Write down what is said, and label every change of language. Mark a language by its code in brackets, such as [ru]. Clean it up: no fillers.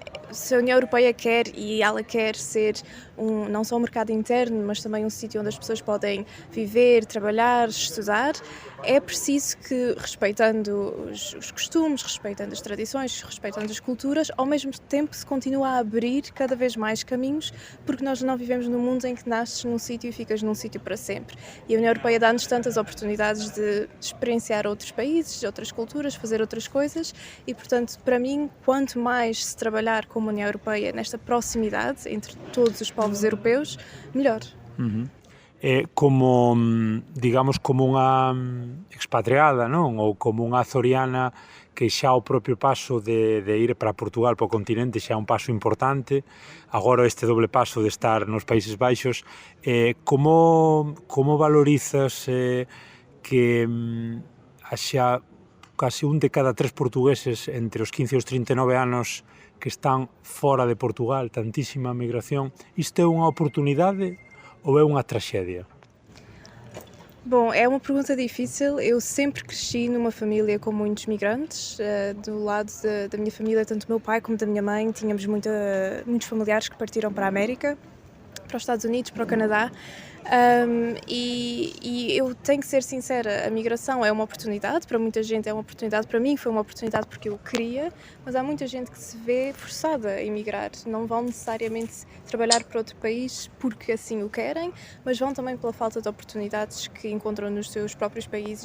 [pt] Se a União Europeia quer, e ela quer ser não só um mercado interno, mas também um sítio onde as pessoas podem viver, trabalhar, estudar, é preciso que, respeitando os costumes, respeitando as tradições, respeitando as culturas, ao mesmo tempo se continua a abrir cada vez mais caminhos, porque nós não vivemos num mundo em que nasces num sítio e ficas num sítio para sempre. E a União Europeia dá-nos tantas oportunidades de experienciar outros países, outras culturas, fazer outras coisas e, portanto, para mim, quanto mais se trabalhar como União Europeia nesta proximidade entre todos os povos europeus, melhor. [gl] É como, digamos, como unha expatriada, non? Ou como unha açoriana que xa o propio paso de ir para Portugal, para o continente, xa é un paso importante. Agora este doble paso de estar nos Países Baixos. Como valorizas que haxa casi un de cada 3 portugueses entre os 15 e os 39 anos que están fora de Portugal, tantísima migración? Isto é unha oportunidade ou é unha traxedia? [pt] Bom, é uma pergunta difícil. Eu sempre cresci numa família com muitos migrantes. Do lado da minha família, tanto do meu pai como da minha mãe, tínhamos muitos familiares que partiram para a América, para os Estados Unidos, para o Canadá. E eu tenho que ser sincera, a migração é uma oportunidade, para muita gente é uma oportunidade, para mim foi uma oportunidade porque eu queria, mas há muita gente que se vê forçada a emigrar, não vão necessariamente trabalhar para outro país porque assim o querem, mas vão também pela falta de oportunidades que encontram nos seus próprios países.